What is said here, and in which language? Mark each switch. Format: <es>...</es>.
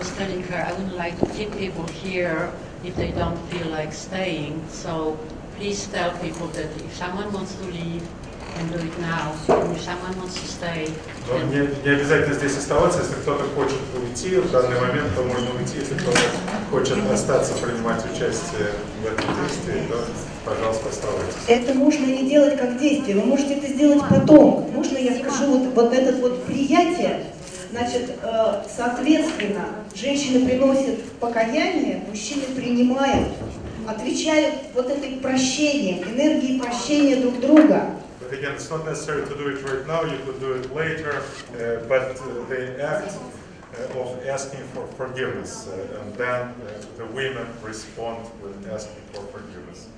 <en>I was telling her I wouldn't like to keep people here if they don't feel like staying. So please tell people that if someone wants to leave, and do it now. And if someone wants to stay,</en> <ru>не обязательно здесь оставаться, если кто-то хочет уйти в данный момент, то можно уйти, если кто-то хочет остаться, принимать участие в этом действии, то, пожалуйста, оставайтесь. Это можно не делать как действие, вы можете это сделать потом. Можно я скажу вот это вот приятие? Значит, соответственно, женщины приносят покаяние, мужчины принимают, отвечают вот этой прощением, энергией прощения друг друга.</ru> <en>But again, it's not necessary to do it right now, you could do it later, but the act of asking for forgiveness, and then the women respond with asking for forgiveness.</en>